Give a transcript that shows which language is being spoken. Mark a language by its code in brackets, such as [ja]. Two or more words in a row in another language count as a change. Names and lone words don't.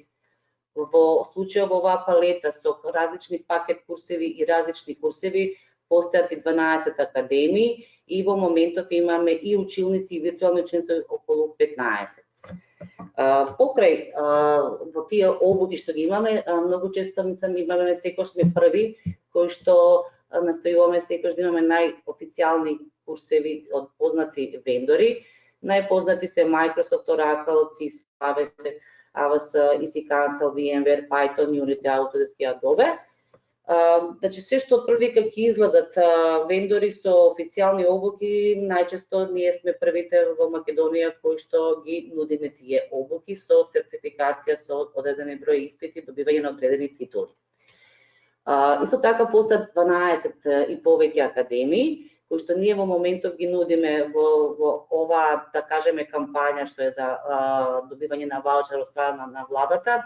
[mk] Во случајот во оваа палета со различни пакет курсеви и различни курсеви постојат и 12 академии и во моментов имаме и училници и виртуални ученици околу 15. Покрај во тие обуки што ги имаме, многу често имаме секојаш сме први кои што настојуваме секојаш да имаме најофицијални курсеви од познати вендори. Најпознати се Microsoft, Oracle, Cisco, AWS, EC Council, VMware, Python, Unity, Autodesk и Adobe. Значи, се што први ќе излазат вендори со официјални обуки, најчесто ние сме првите во Македонија кои што ги нудиме тие обуки со сертификација со одредени број испити, добивање на одредени титули. Исто така постојат 12 и повеќе академии, кои што ние во моментов ги нудиме во оваа, да кажеме, кампања што е за добивање на ваучер од страна на владата.